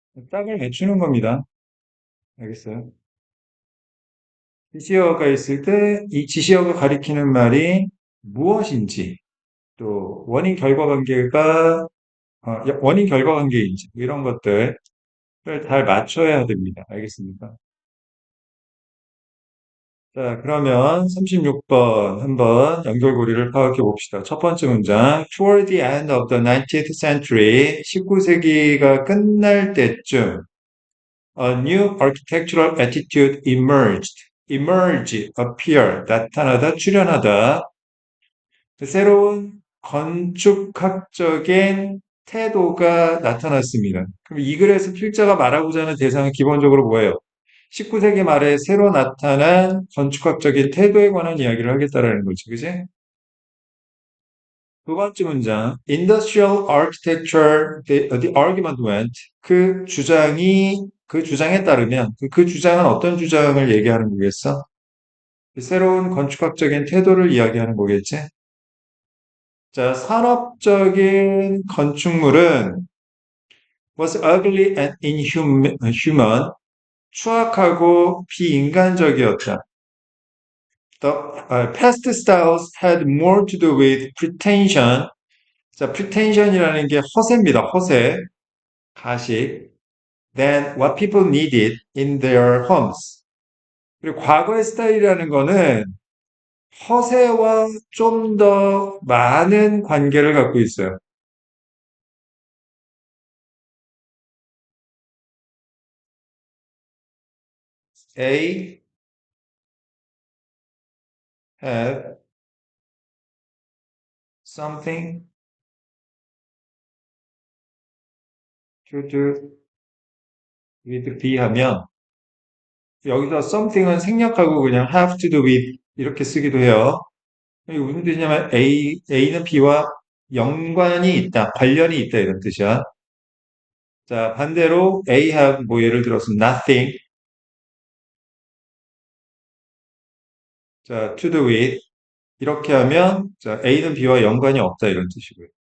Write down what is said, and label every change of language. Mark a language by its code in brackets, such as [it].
[ko] 짝을 맞추는 겁니다. 알겠어요? 지시어가 있을 때 이 지시어가 가리키는 말이 무엇인지, 또 원인 결과 관계가 원인 결과 관계인지 이런 것들을 잘 맞춰야 됩니다. 알겠습니까? 자, 그러면 36번 한번 연결고리를 파악해 봅시다. 첫 번째 문장. [en] Toward the end of the 19th century, [ko] 19세기가 끝날 때쯤, [en] a new architectural attitude emerged. [ko] emerge, appear, 나타나다, 출현하다. 새로운 건축학적인 태도가 나타났습니다. 그럼 이 글에서 필자가 말하고자 하는 대상은 기본적으로 뭐예요? 19세기 말에 새로 나타난 건축학적인 태도에 관한 이야기를 하겠다라는 거죠. 그지? 두 번째 문장. [en] Industrial architecture, the argument went. [ko] 그 주장에 따르면, 그 주장은 어떤 주장을 얘기하는 거겠어? 새로운 건축학적인 태도를 이야기하는 거겠지? 자, 산업적인 건축물은 [en] was ugly and inhuman, [ko] 추악하고 비인간적이었다. [en] The past styles had more to do with pretension. [ko] 자, pretension이라는 게 허세입니다. 허세, 가식. [en] Than what people needed in their homes. [ko] 그리고 과거의 스타일이라는 거는 허세와 좀 더 많은 관계를 갖고 있어요. [en] A had something to do with B [ko] 하면 여기서 something은 생략하고 그냥 have to do with 이렇게 쓰기도 해요. 이게 무슨 뜻이냐면 A는 B와 연관이 있다, 관련이 있다 이런 뜻이야. 자, 반대로 A have 뭐 예를 들어서 nothing, 자, to do with 이렇게 하면 자, A는 B와 연관이 없다 이런 뜻이고요.